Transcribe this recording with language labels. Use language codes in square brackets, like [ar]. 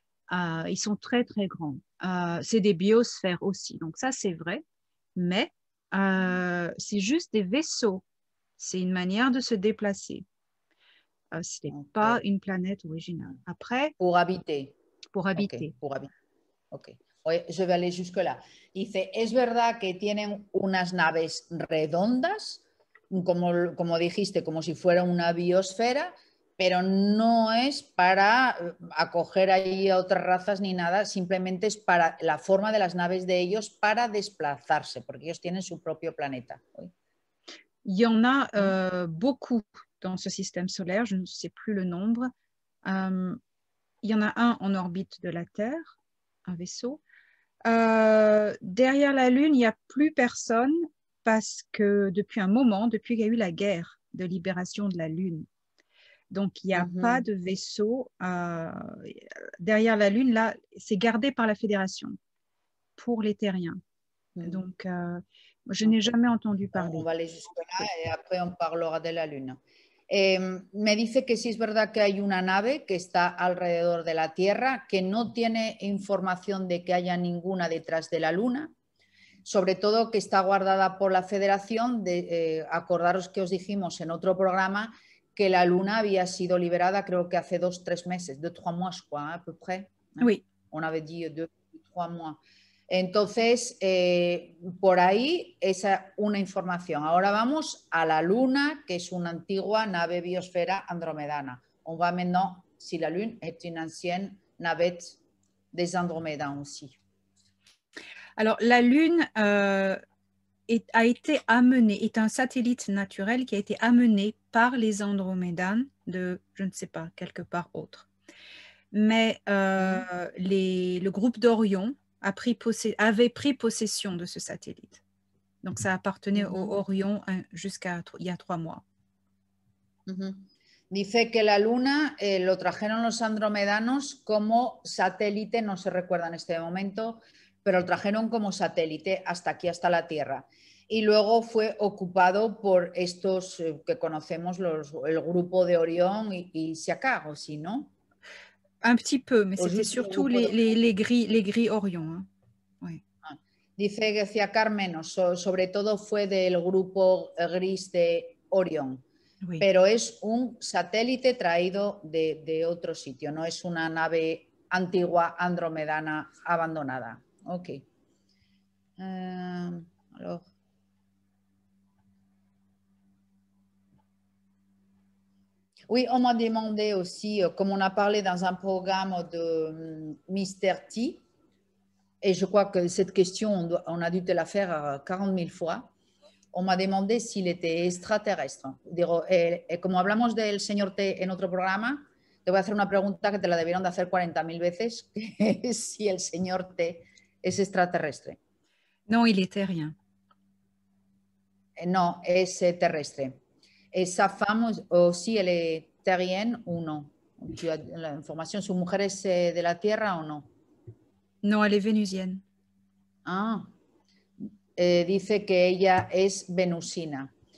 [fr] Ils sont très, très grands. C'est des biosphères aussi, donc ça, c'est vrai, mais c'est juste des vaisseaux. C'est une manière de se déplacer. Ce n'est pas une planète originale. Après, pour habiter. Pour habiter. Okay, pour habiter. Ok. Oye, je vais aller jusque-là. [es] Dice, ¿es verdad que tienen unas naves redondas, como dijiste, como si fuera una biosfera, pero no es para acoger ahí a otras razas ni nada, simplemente es para la forma de las naves de ellos para desplazarse, porque ellos tienen su propio planeta? [fr] Il y en a beaucoup dans ce système solaire, je ne sais plus le nombre. Il y en a un en orbite de la Terre, un vaisseau. Derrière la Lune, il n'y a plus personne parce que depuis un moment, depuis qu'il y a eu la guerre de libération de la Lune, donc il n'y a pas de vaisseau derrière la Lune. Là, c'est gardé par la Fédération pour les terriens. Donc, je n'ai jamais entendu parler. On va aller jusque-là et après on parlera de la Lune. [es] Me dice que sí es verdad que hay una nave que está alrededor de la Tierra, que no tiene información de que haya ninguna detrás de la Luna, sobre todo que está guardada por la Federación. Acordaros que os dijimos en otro programa que la Luna había sido liberada, creo que hace 2-3 meses, [fr] 2-3 mois, je crois, à peu près. Oui. On avait dit 2-3 mois. [es] Entonces, por ahí esa una información. Ahora vamos a la Luna, que es una antigua nave biosfera andromedana. [fr] On va maintenant, si la Lune est une ancienne navette des Andromédanes aussi. Alors, la Lune a été amenée, est un satellite naturel qui a été amené par les Andromédanes de, je ne sais pas, quelque part autre. Mais le groupe d'Orion avait pris possession de ce satellite. Donc, ça appartenait au Orion jusqu'à il y a 3 mois. [es] Dice que la Luna lo trajeron los andromedanos como satélite, no se recuerda en este momento, pero lo trajeron como satélite hasta aquí, hasta la Tierra. Y luego fue ocupado por estos que conocemos, el grupo de Orión y Siakar aussi, ¿no? [fr] Un petit peu, mais c'était surtout les gris Orion. Hein. Oui. [es] Dice que Siakar menos, sobre todo fue del grupo gris de Orión. Oui. Pero es un satélite traído de otro sitio, no es una nave antigua andromedana abandonada. [fr] Ok. Alors. Oui, on m'a demandé aussi, comme on a parlé dans un programme de Mr. T, et je crois que cette question, on a dû te la faire 40 000 fois, on m'a demandé s'il était extraterrestre. [es] Digo, como hablamos del señor T en otro programa, te voy a hacer una pregunta que te la debieron de hacer 40.000 veces, que es si el señor T es extraterrestre. [fr] No, il est terrien. [es] No, es terrestre. [fr] Sa femme aussi, elle est terrienne ou non? Tu as [es] la información, ¿su mujer es de la Tierra o no? [fr] No, elle est vénusienne. [es] Ah, dice que ella es venusina.